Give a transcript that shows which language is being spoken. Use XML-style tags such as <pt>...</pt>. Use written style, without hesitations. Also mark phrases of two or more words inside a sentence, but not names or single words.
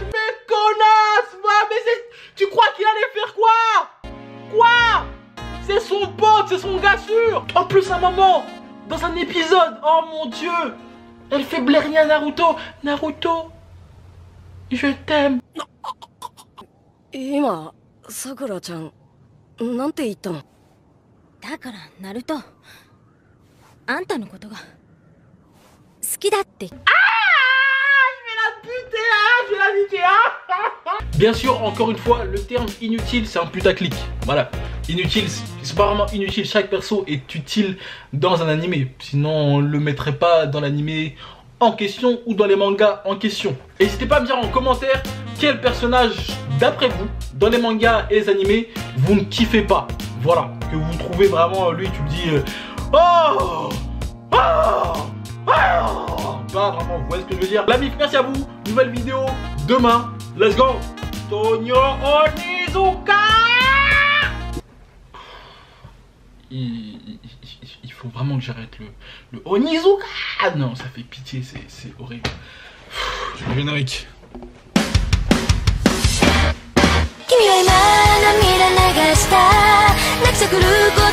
<fr>Mais connasse, va, mais tu crois qu'il allait faire quoi? C'est son pote, c'est son gars sûr. En plus, un moment, dans un épisode, oh mon dieu, elle fait blairer à Naruto. Naruto, je t'aime.</fr> <ja>今さくらちゃんなんて言ったの？だからナルトあんたのことが好きだって。</ja> <fr>Bien sûr, encore une fois, le terme inutile, c'est un putaclic. Voilà, inutile, c'est pas vraiment inutile. Chaque perso est utile dans un animé. Sinon, on le mettrait pas dans l'animé en question ou dans les mangas en question. N'hésitez pas à me dire en commentaire quel personnage, d'après vous, dans les mangas et les animés, vous ne kiffez pas. Voilà, que vous trouvez vraiment, lui, tu me dis pas vraiment, vous voyez ce que je veux dire. La mif, merci à vous. Nouvelle vidéo demain.</fr> <en>Let's go.</en> <fr>Tonio Onizuka. Il faut vraiment que j'arrête le Onizuka. Ah non, ça fait pitié, c'est horrible. Le générique.</fr> <ja>君は今涙流した泣きそくる</ja>